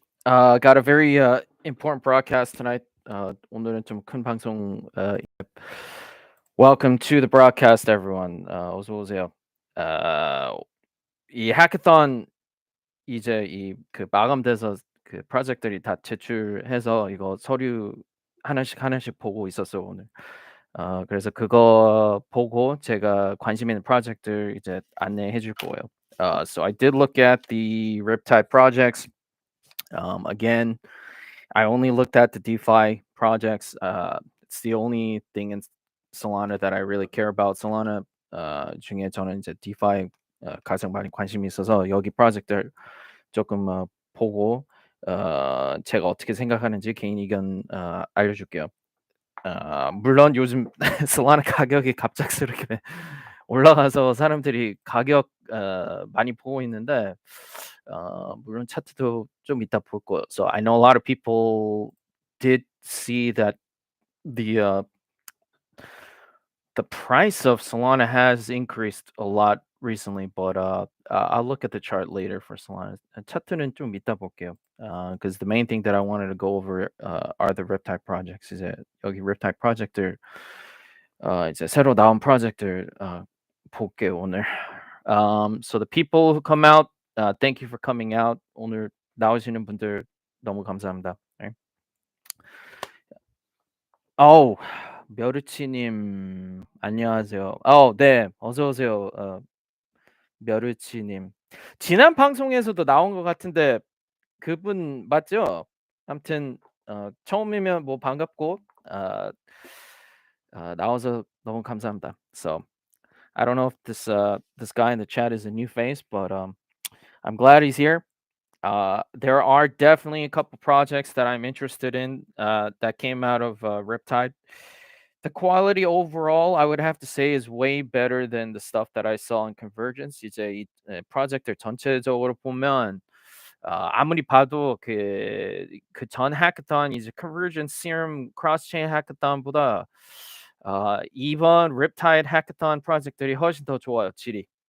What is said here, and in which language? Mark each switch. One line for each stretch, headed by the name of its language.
English: Got a very important broadcast tonight.
Korean: 오늘은 좀 큰 방송.
English: Welcome to the broadcast, everyone.
Korean: 어서 오세요. 이 hackathon 이제 마감돼서 그 프로젝트들이 다 제출해서 이거 서류 하나씩 보고 있었어요 오늘. 그래서 그거 보고 제가 관심 있는 프로젝트들 이제 안내해 줄 거예요.
English: So I did look at the Riptide projects. Again, I only looked at the DeFi projects. It's the only thing in Solana that I really care about.
Korean: Solana 중에 저는 이제 DeFi 가장 많이 관심이 있어서 여기 프로젝트를 조금 보고 제가 어떻게 생각하는지 개인 의견 알려줄게요. 물론 요즘 솔라나 가격이 갑작스럽게 올라가서 사람들이 가격 많이 보고 있는데 물론 차트도 좀 이따 볼 거예요.
English: So I know a lot of people did see that the the price of Solana has increased a lot recently, but I'll look at the chart later for Solana.
Korean: 차트는 좀 이따 볼게요.
English: Because the main thing that I wanted to go over are the Riptide projects.
Korean: 이제 여기 Riptide 프로젝트들 이제 새로 나온 프로젝트들 볼게요 오늘.
English: So the people who come out, thank you for coming out.
Korean: 오늘 나오시는 분들 너무 감사합니다. 네. 멸우치님 안녕하세요. 네, 어서 오세요. 멸우치님. 지난 방송에서도 나온 것 같은데 그분 맞죠? 아무튼 처음이면 뭐 반갑고 나와서 너무 감사합니다.
English: So I don't know if this guy in the chat is a new face, but I'm glad he's here. There are definitely a couple projects that I'm interested in that came out of Riptide. The quality overall, I would have to say, is way better than the stuff that I saw in Convergence.
Korean: 이제 이 프로젝트를 전체적으로 보면 아무리 봐도 그 전 해커톤 이제 Convergence Serum 크로스체인 해커톤보다 이번 Riptide 해커톤 프로젝트들이 훨씬 더 좋아요, 질이.